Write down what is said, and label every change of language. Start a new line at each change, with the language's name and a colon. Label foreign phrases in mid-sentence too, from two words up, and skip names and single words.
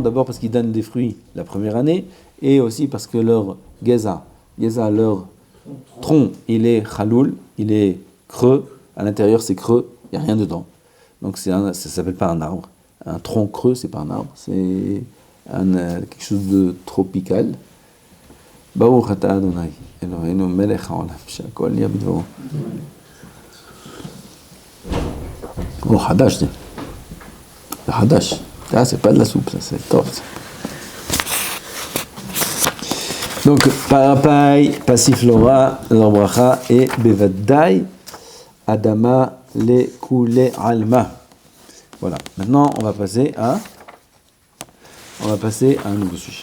French: D'abord parce qu'ils donnent des fruits la première année, et aussi parce que leur Geza, leur tronc, il est Chaloul, il est creux. À l'intérieur, c'est creux, il n'y a rien dedans. Donc ça ne s'appelle pas un arbre. Un tronc creux, c'est pas un arbre, c'est quelque chose de tropical.
Hebrew: ברוך אתה אדוני אלוהינו מלך העולם, שהכל נהיה בדברו. Oh, חדש זה. זה חדש.
French: C'est pas de la soupe, ça, c'est top. Ça. Donc, papaye, passiflora, leur bracha, et bevadai, adama,
Aramaic: לא כולי עלמא.
French: Voilà. Maintenant, on va passer à un nouveau sujet.